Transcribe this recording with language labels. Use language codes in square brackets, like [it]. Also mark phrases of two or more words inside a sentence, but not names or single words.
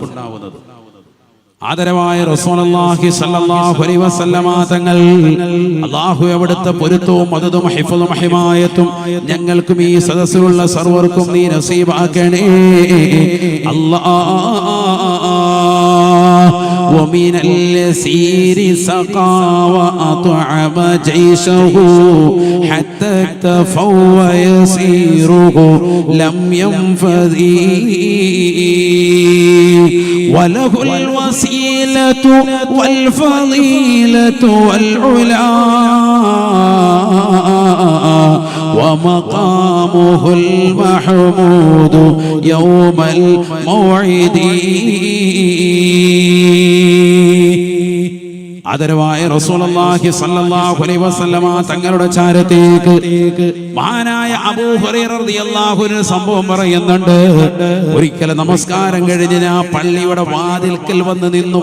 [ml] ആദരവായ [ar] رسول الله صلى الله عليه وسلم [ml] തങ്ങൾ അല്ലാഹു അവിടുത്തെ പൊരുത്തവും മദദും ഹിഫ്ളും ഹിമായത്തും ഞങ്ങൾക്കും ഈ സദസ്സിലുള്ള സർവർക്കും നീ നസീബാക്കണേ അല്ലാഹ്. [ar] ومن اليسير سقى وأطعم جيشه حتى اكتفوا ويسيره لم ينفذي وله الوسيلة والفضيلة والعلا ومقامه المحمود يوم الموعد. [ml] ആദരവായ [ar] رسول الله صلى الله عليه وسلم [ml] തങ്ങളുടെ ചാരത്തേക്ക് മഹാനായ അബൂ ഹുറൈറ [ar] رضي الله عنه [ml] സംഭവം പറയുന്നുണ്ട്. ഒരിക്കൽ നമസ്കാരം കഴിഞ്ഞ് ഞാൻ പള്ളിയുടെ വാതിൽക്കൽ വന്ന് നിന്നു.